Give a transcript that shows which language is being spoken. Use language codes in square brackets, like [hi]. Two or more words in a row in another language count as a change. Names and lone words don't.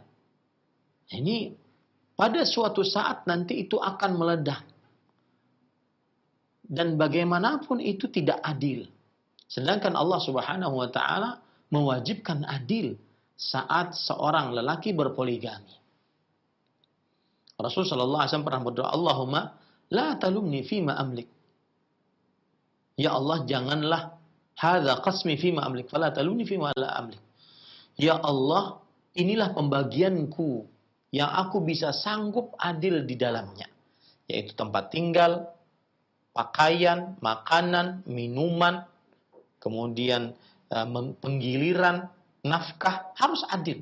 [id] Ini pada suatu saat nanti itu akan meledak. Dan bagaimanapun itu tidak adil. Sedangkan Allah [ar] سبحانه وتعالى [id] mewajibkan adil saat seorang lelaki berpoligami. Rasulullah [ar] صلى الله عليه وسلم [id] pernah berdoa, [ar] اللهم لا تلمني فيما أملك. يا الله، janganlah هذا قسمي فيما أملك، فلا تلمني فيما لا أملك. [id] Ya Allah, inilah pembagianku yang aku bisa sanggup adil di dalamnya, yaitu tempat tinggal, pakaian, makanan, minuman, kemudian penggiliran, nafkah, harus adil.